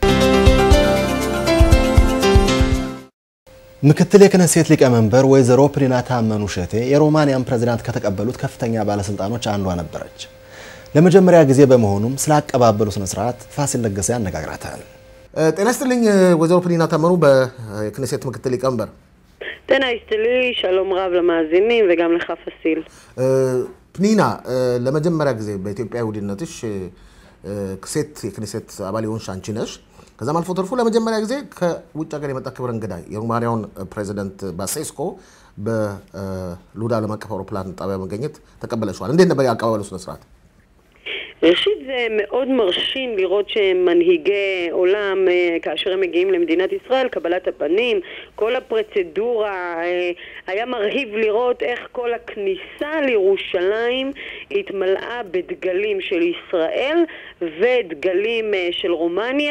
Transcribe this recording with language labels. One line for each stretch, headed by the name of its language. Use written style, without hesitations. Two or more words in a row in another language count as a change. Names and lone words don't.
Amharic: ምክትል የክነሴት ሊቀመንበር ወይዘሮ ፕኒና ታመኑ ሸቴ የሮማኒያን ፕሬዝዳንት ከተቀበሉት ከፍተኛ ባለስልጣኖች አንዷ ነበረች። ለመጀመሪያ ጊዜ በመሆኑም ስላቀባበሉ ስነ ስርዓት ፋሲል ለገሰ ያነጋግራታል። ጤና ይስጥልኝ ወይዘሮ ፕኒና ታመኑ በክነሴት ምክትል ሊቀመንበር። ጤና ይስጥልኝ
Hebrew: שלום רב למאזינים וגם לך ፋሲል።
Amharic: ፕኒና ለመጀመሪያ ጊዜ በኢትዮጵያ ውድነትሽ የክነሴት አባል የሆንሽ አንቺ ነሽ። ከዛም አልፎ ተርፎ ለመጀመሪያ ጊዜ ከውጭ ሀገር የመጣ ክብር እንግዳ የሮማኒያውን ፕሬዝዳንት ባሴስኮ በሉዳ ዓለም አቀፍ አውሮፕላን ጣቢያ መገኘት ተቀበለሽዋል። እንዴት ነበር ያቀባበሉ ስነ ስርዓት?
Hebrew: ראשית זה מאוד מרשים לראות שמנהיגי עולם כאשר הם מגיעים למדינת ישראל, קבלת הפנים, כל הפרוצדורה, היה מרהיב לראות איך כל הכניסה לירושלים התמלאה בדגלים של ישראל ודגלים של רומניה.